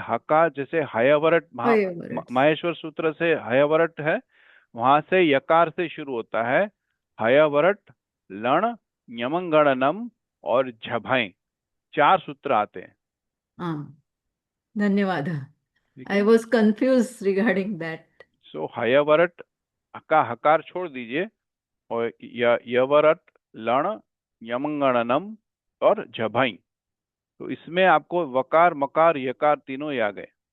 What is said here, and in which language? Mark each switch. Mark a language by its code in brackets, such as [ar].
[hi] हकार, जैसे हयवरट माहेश्वर सूत्र से हयवरट है, वहां से यकार से शुरू होता है. हयवरट, लण, यमंगणनम और झभय 4 सूत्र आते हैं. धन्यवाद. [en] I was confused regarding that. [hi] So हयवरट का हकार छोड़ दीजिए और यवरट, लण, यमंगणनम और झभय, तो इसमें आपको वकार, मकार, यकार तीनों ही आ गए.